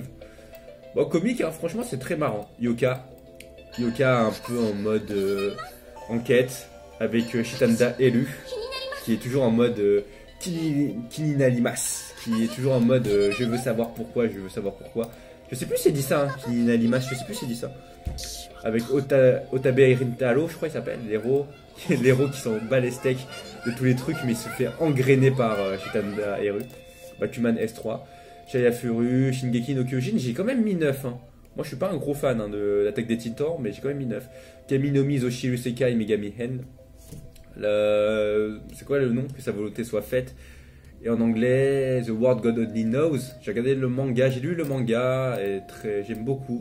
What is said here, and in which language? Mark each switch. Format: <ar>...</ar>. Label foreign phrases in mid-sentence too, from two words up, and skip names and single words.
<fr>Bon, comique, hein, franchement, c'est très marrant. Yoka un peu en mode enquête, avec Shitanda Elu, qui est toujours en mode Kininalimas. Qui est toujours en mode je veux savoir pourquoi. Je sais plus si c'est dit ça, hein, Kininalimas, je sais plus si c'est dit ça. Avec Otabe Irintaro, je crois qu'il s'appelle, l'héros qui s'en bat les steaks de tous les trucs, mais il se fait engrainer par Shitanda Eru. Bakuman S3, Shaya Furu, Shingeki no Kyojin, j'ai quand même mis 9. Hein. Moi je suis pas un gros fan hein, de l'attaque des titans, mais j'ai quand même mis 9. Kaminomi Zoshiru Sekai Megami Hen. C'est quoi le nom? Que sa volonté soit faite. Et en anglais, The World God Only Knows. J'ai regardé le manga, j'ai lu le manga, et j'aime beaucoup.</fr>